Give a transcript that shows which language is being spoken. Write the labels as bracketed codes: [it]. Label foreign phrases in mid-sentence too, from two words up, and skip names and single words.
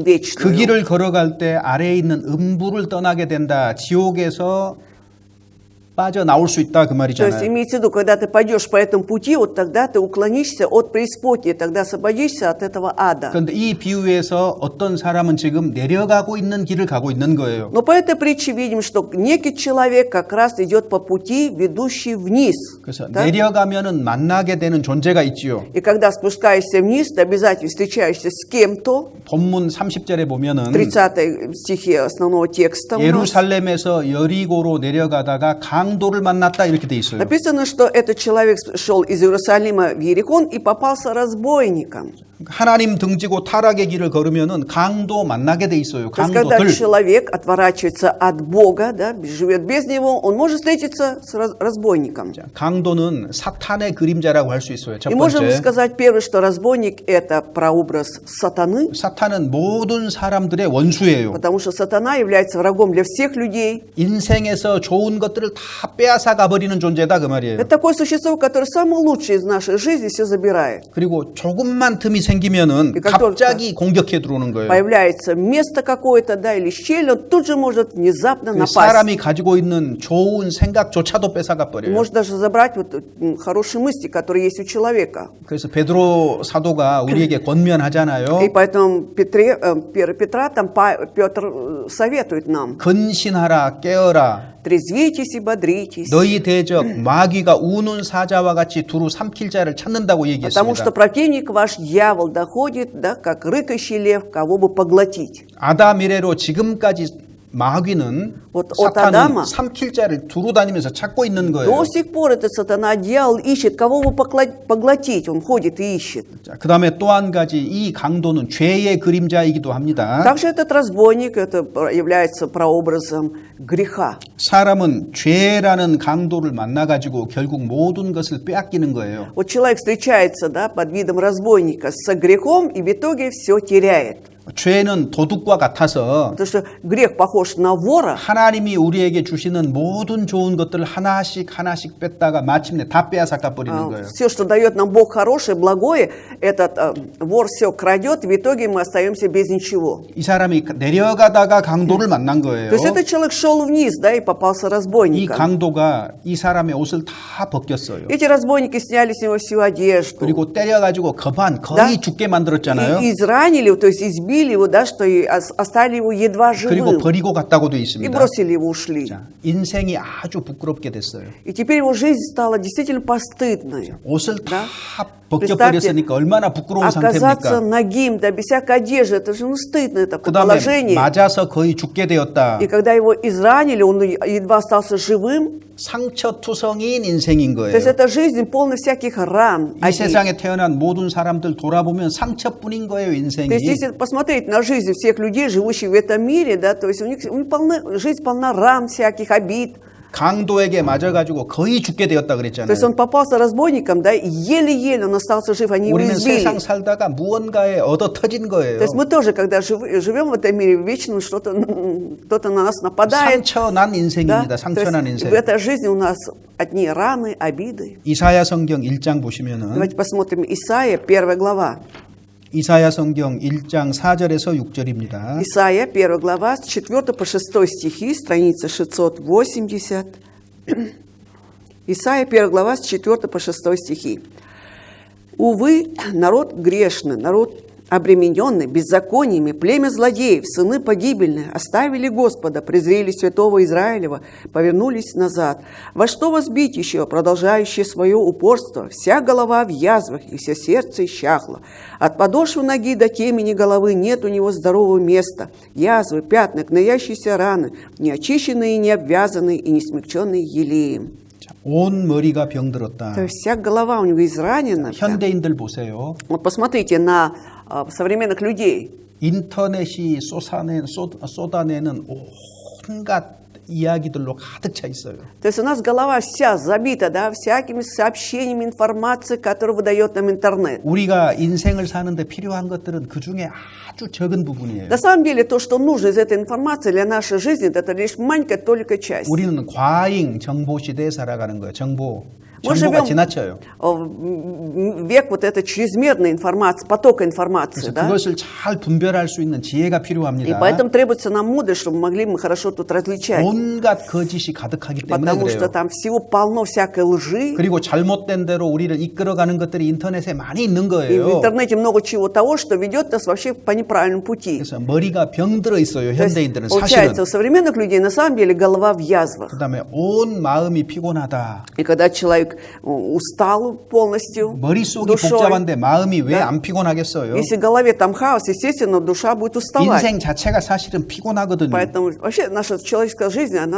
[ko] 그 [ru] вечную. [ko] 길을 걸어갈 때 아래에 있는 음부를 떠나게 된다. 지옥에서 빠져나올 수 있다 그 [ru] То есть [ko] 말이잖아요. [ru] имеется в виду, когда ты пойдешь по этому пути, вот тогда ты уклонишься от преисподней, тогда освободишься от этого ада. [ko] 그런데 이 비유에서 어떤 사람은 지금 내려가고 있는 길을 가고 있는 거예요. [ru] Но по этой притче видим, что некий человек как раз идет по пути, ведущий вниз. [ko] 그래서 [ru] Да? [ko] 내려가면은 만나게 되는 존재가 있지요. [ru] И когда спускаешься вниз, ты обязательно встречаешься с кем-то. [ko] 본문 30절에 보면은 [ru] 30 стихе основного текста у нас. [ko] 예루살렘에서 여리고로 내려가다가 강도를 만났다 이렇게 돼 있어요. [ru] Написано, что этот человек шел из Иерусалима в Иерихон и попался разбойником. [ko] 하나님 등지고 타락의 길을 걸으면은 강도 만나게 돼 있어요. [ru] То есть, когда [ko] 강도들. [ru] человек отворачивается от Бога, да, живет без Него, он может встретиться с разбойником. [ko] 자, 강도는 사탄의 그림자라고 할 수 있어요. 첫 [ru] И можем [ko] 번째, [ru] сказать первое, что разбойник – это прообраз сатаны, [ko] 사탄은 모든 사람들의 원수예요. [ru] потому что сатана является врагом для всех людей. [ko] 인생에서 좋은 것들을 다 빼앗아 가버리는 존재다 그 말이에요. [ru] Это такое существо, которое самое лучшее из нашей жизни все забирает. [ko] 그리고 조금만 틈이 생기면은 [ru] И как [ko] 갑자기 공격해 들어오는 거예요. [ru] Появляется место какое-то, да, или щель, он тут же может внезапно [ko] 그 [ru] напасть. [ko] 사람이 가지고 있는 좋은 생각조차도 뺏어가 버려요. [ru] Может даже забрать вот хорошие мысли, которые есть у человека. [ko] 그래서 베드로 사도가 우리에게 권면하잖아요. [ru] И поэтому Петра, там Петр советует нам: [ko] 근신하라 깨어라. [ru] трезвитесь и бодритесь. [ko] 너희 대적 마귀가 우는 사자와 같이 두루 삼킬 자를 찾는다고 [ru] Потому что [ko] 얘기했습니다. [ru] противник ваш дьявол доходит, да, как рыкающий лев, кого бы поглотить. [ko] 아담 이래로 지금까지 마귀는 [ru] Вот от [ko] 사탄은 [ru] Адама [ko] 삼킬 자를 두루 다니면서 찾고 있는 [ru] до [ko] 거예요. [ru] сих пор этот сатана, дьявол ищет, кого бы поглотить. Он ходит и ищет. [ko] 그 다음에 또 한 가지 이 강도는 죄의 그림자이기도 합니다. [ru] Также этот разбойник, это является прообразом греха. [ko] 사람은 죄라는 강도를 만나가지고 결국 모든 것을 빼앗기는 거예요. [ru] Вот человек встречается, да, под видом разбойника с грехом и в итоге все теряет. [ko] 죄는 도둑과 같아서 [ru] Потому что грех похож на вора. [ko] 하나님이 우리에게 주시는 모든 좋은 것들을 하나씩 뺐다가 마침내 다 빼앗아가 버리는 거예요. [ru] Все, что дает нам Бог хорошее, благое, этот вор все крадет, в итоге мы остаемся без ничего. [ko] 이 사람이 내려가다가 강도를 만난 거예요. [ru] То есть этот человек шел вниз, да, и попался [ko] 이 [ru] разбойником. [ko] 강도가 이 사람의 옷을 다 벗겼어요. [ru] Эти разбойники сняли с него всю одежду. [ko] 그리고 때려가지고 거의 [ru] Да. [ko] 죽게 만들었잖아요. [ru] И изранили, то есть избили его, да, что и оставили его едва [ko] 그리고 [ru] живым. [ko] 버리고 갔다고 되어 [ru] И [ko] 있습니다. [ru] бросили его, ушли. [ko] 자, 인생이 아주 부끄럽게 됐어요. [ru] И теперь его жизнь стала действительно постыдной. [ko] 옷을 다 [ru] Представьте, [ko] 벗겨버렸으니까 얼마나 부끄러운 [ru] оказаться [ko] 상태입니까? [ru] нагим, да, без всякой одежды, это же стыдное такое [ko] 그 다음에 [ru] положение. [ko] 맞아서 거의 죽게 되었다. [ru] И когда его изранили, он едва остался живым. [ko] 상처투성이인 인생인 [ru] То есть [ko] 거예요. [ru] это жизнь полна всяких ран. [ko] 이 세상에 태어난 모든 사람들 돌아보면 상처뿐인 거예요, [ru] То есть [ko] 인생이. [ru] если посмотреть на жизнь всех людей, живущих в этом мире, да, то есть у них жизнь полна ран всяких, обид. [ko] 강도에게 맞아가지고 거의 죽게 되었다 [ru] То есть [ko] 그랬잖아요. [ru] он попался разбойникам, да, и еле-еле он остался жив, они его [ko] 우리는 [ru] избили. [ko] 세상 살다가 무언가에 얻어 터진 거예요. [ru] То есть мы тоже, когда живем в этом мире вечно, что-то на нас нападает. [ko] 상처난 [ru] Да? [ko] 인생입니다. [ru] То есть [ko] 상처난 [ru] в [ko] 인생. [ru] этой жизни у нас одни раны, обиды. [ko] 이사야 성경 1장 보시면은 [ru] Давайте посмотрим Исаия, 1 глава. [ko] 이사야 성경 1장 4절에서 6절입니다. [ru] Исаия, 1 глава, с 4 по 6 стихи, страница 680. Исаия, 1 глава, с 4 по 6 стихи. «Увы, народ грешный, народ обремененный беззакониями, племя злодеев, сыны погибельные, оставили Господа, презрели святого Израилева, повернулись назад. Во что вас бить еще, продолжающее свое упорство? Вся голова в язвах, и все сердце исчахло. От подошвы ноги до темени головы нет у него здорового места. Язвы, пятна, гноящиеся раны, неочищенные, не обвязанные и не смягченные елеем». [ko] 온 머리가 병들었다. [ru] То есть вся голова у него изранена. [ko] 현대인들 보세요. [ru] Вот посмотрите на современных людей. [ko] 인터넷이 쏟아내는 온갖 이야기들로 가득 차 있어요. [ru] То есть у нас голова вся забита, да, всякими сообщениями, информацией, которую выдает нам интернет. [ko] 우리가 인생을 사는데 필요한 것들은 그 중에 아주 적은 부분이에요. [ru] На самом деле, то, что нужно из этой информации для нашей жизни, это лишь маленькая только часть. [ko] 우리는 과잉 정보 시대에 살아가는 거예요. 정보가 [ru] Мы живем [ko] 지나쳐요. [ru] в век вот этой чрезмерной информации, потока информации, [ko] 그래서 [ru] да? [ko] 그것을 잘 분별할 수 있는 지혜가 [ru] И [ko] 필요합니다. [ru] поэтому требуется нам мудрость, чтобы могли мы хорошо тут различать. [ko] 온갖 거짓이 가득하기 때문에 [ru] Потому что [ko] 그래요. [ru] там всего полно всякой лжи. [ko] 그리고 잘못된 대로 우리를 이끌어가는 것들이 인터넷에 많이 있는 [ru] И в [ko] 거예요. [ru] интернете много чего того, что ведет нас вообще по неправильному пути. [ko] 그래서 머리가 병들어 있어요. [ru] То есть, [ko] 현대인들은 사실은. [ru] получается, у современных людей на самом деле голова в язвах. [ko] 그다음에 온 마음이 피곤하다. [ru] И когда человек человек устал полностью [ko] 머릿속이 [ru] душой. [ko] 복잡한데 마음이 왜 안 피곤하겠어요? [ru] Если в голове там хаос, естественно, душа будет уставать. [ko] 인생 자체가 사실은 피곤하거든요. [ru] Поэтому вообще наша человеческая жизнь, она